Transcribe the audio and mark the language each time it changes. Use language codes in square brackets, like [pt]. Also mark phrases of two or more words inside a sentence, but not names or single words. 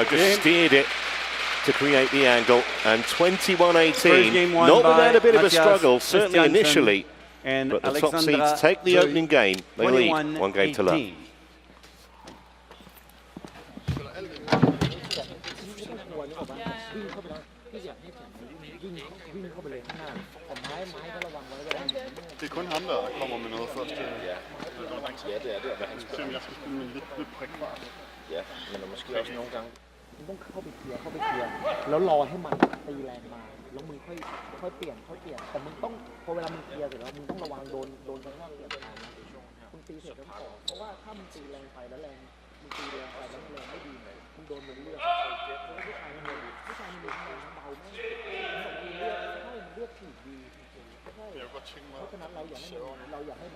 [en] Just steered it to create the angle. And 21-18. Not without a bit of a struggle, certainly initially. And But the top seeds take the opening game. They lead 1 game to love. [da] Det er kun ham, der kommer med noget først. Ja, det er det. Jeg skal spille med lidt prikfart. Ja, men måske også nogle gange. [th] ต้องเข้าไปเคลียร์แล้วรอให้มันตีแรงมาแล้วมึงค่อยเปลี่ยนแต่มึงต้องพอเวลามึงเคลียร์เสร็จแล้วมึงต้องระวังโดนข้างนอกเปลี่ยนไปนะมึงตีเสร็จแล้วต่อเพราะว่าถ้า มึงตีแรงไปแล้วมึงตีแรงไปแล้วแรงไม่ดีมึงโดนมันเลือดผู้ชายมันเลือดเบาแม่งเลือดถีบดีเพราะฉะนั้นเราอยากให้มัน